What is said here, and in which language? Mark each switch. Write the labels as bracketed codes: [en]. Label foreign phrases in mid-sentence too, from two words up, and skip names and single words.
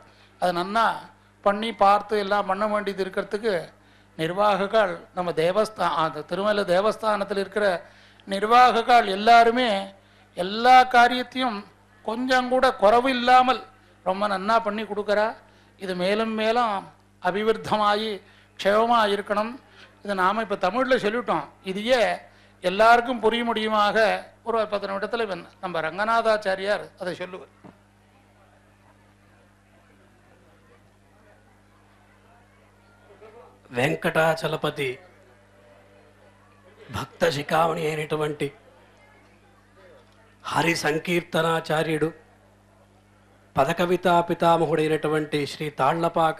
[ta] அது நன்னா பண்ணி பார்த்து எல்லாம் பண்ண வேண்டியது இருக்கிறதுக்கு நிர்வாகங்கள் நம்ம திருமலை தேவஸ்தானத்தில் இருக்கிற நிர்வாகங்கள் எல்லாருமே எல்லா காரியத்தையும் கொஞ்சம் கூட குறைவு இல்லாமல் ரொம்ப நன்னா பண்ணி கொடுக்குறா. இது மேலும் மேலும் அபிவிருத்தமாகி க்ஷேமமாக இருக்கணும். இதை நாம் இப்போ தமிழில் சொல்லிட்டோம், இதையே எல்லாருக்கும் புரிய முடியுமாக ஒரு 10 நிமிடத்தில் நம்ம ரங்கநாதாச்சாரியார் அதை சொல்லுவார். [te] వెంకటాచలపతి భక్త శిఖామణి అయినటువంటి హరి సంకీర్తనాచార్యుడు పదకవితా పితామహుడైనటువంటి శ్రీ తాళ్లపాక